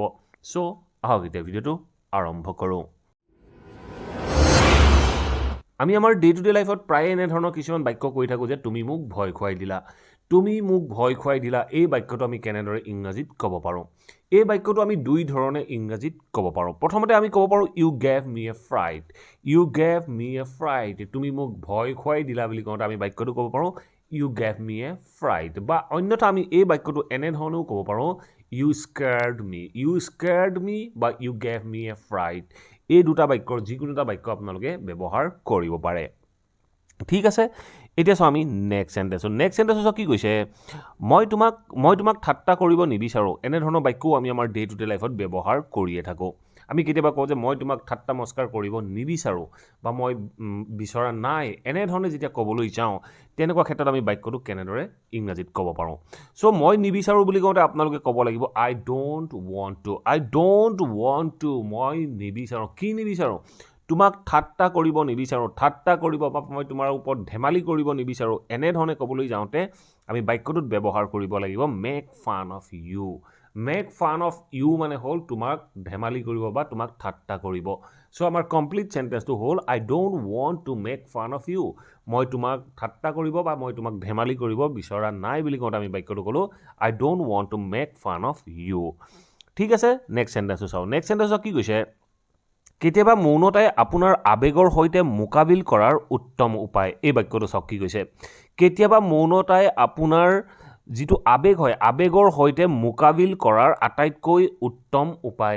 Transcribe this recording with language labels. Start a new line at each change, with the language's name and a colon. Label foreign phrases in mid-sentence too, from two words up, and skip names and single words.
Assamese: চ' আহক এতিয়া ভিডিঅ'টো আৰম্ভ কৰোঁ। আমি আমাৰ
English: day to day life
Assamese: প্ৰায়ে এনেধৰণৰ কিছুমান বাক্য কৈ থাকোঁ যে তুমি মোক ভয় খুৱাই দিলা। তুমি মোক ভয় খুৱাই দিলা এই বাক্যটো আমি কেনেদৰে ইংৰাজীত ক'ব পাৰোঁ? এই বাক্যটো আমি দুই ধৰণে ইংৰাজীত ক'ব পাৰোঁ। প্ৰথমতে আমি ক'ব পাৰোঁ
English: you gave me a fright. you gave me a fright.
Assamese: তুমি মোক ভয় খুৱাই দিলা বুলি কওঁতে আমি বাক্যটো ক'ব পাৰোঁ
English: you gave me a fright.
Assamese: বা অন্যথা আমি এই বাক্যটো এনেধৰণেও ক'ব পাৰোঁ
English: you scared me. you scared me বা you gave me a fright.
Assamese: এই দুটা বাক্যৰ যিকোনো এটা বাক্য আপোনালোকে ব্যৱহাৰ কৰিব পাৰে। ঠিক আছে, এতিয়া চাওঁ আমি
English: next sentence. next sentence
Assamese: কি কৈছে? মই তোমাক ঠাট্টা কৰিব নিবিচাৰোঁ। এনেধৰণৰ বাক্যও আমি আমাৰ
English: day to day life
Assamese: ব্যৱহাৰ কৰিয়ে থাকোঁ। আমি কেতিয়াবা কওঁ যে মই তোমাক ঠাট্টা মস্কাৰ কৰিব নিবিচাৰোঁ বা মই বিচৰা নাই, এনেধৰণে যেতিয়া ক'বলৈ যাওঁ তেনেকুৱা ক্ষেত্ৰত আমি বাক্যটো কেনেদৰে ইংৰাজীত ক'ব পাৰোঁ? চ' মই নিবিচাৰোঁ বুলি কওঁতে আপোনালোকে ক'ব লাগিব
English: I don't want to. I don't want to.
Assamese: মই নিবিচাৰোঁ। কি নিবিচাৰোঁ? তোমাক ঠাট্টা কৰিব নিবিচাৰোঁ। ঠাট্টা কৰিব বা মই তোমাৰ ওপৰত ধেমালি কৰিব নিবিচাৰোঁ। এনেধৰণে ক'বলৈ যাওঁতে আমি বাক্যটোত ব্যৱহাৰ কৰিব লাগিব
English: make fun of you. make fun of you
Assamese: মানে হ'ল তোমাক ধেমালি কৰিব বা তোমাক ঠাট্টা কৰিব।
English: চ' আমাৰ complete sentence হ'ল I don't want to make fun of you.
Assamese: মই তোমাক ঠাট্টা কৰিব বা মই তোমাক ধেমালি কৰিব বিচৰা নাই বুলি কওঁতে আমি বাক্যটো ক'লোঁ
English: I don't want to make fun of you.
Assamese: ঠিক আছে,
English: next sentence
Assamese: চাওঁ।
English: next sentence
Assamese: কি কৈছে? কেতিয়াবা মৌনতাই আপোনাৰ আৱেগৰ সৈতে মোকাবিল কৰাৰ উত্তম উপায়। এই বাক্যটো চাওক কি কৈছে? কেতিয়াবা মৌনতাই আপোনাৰ যিটো আৱেগ হয় আৱেগৰ সৈতে মোকাবিল কৰাৰ আটাইতকৈ উত্তম উপায়।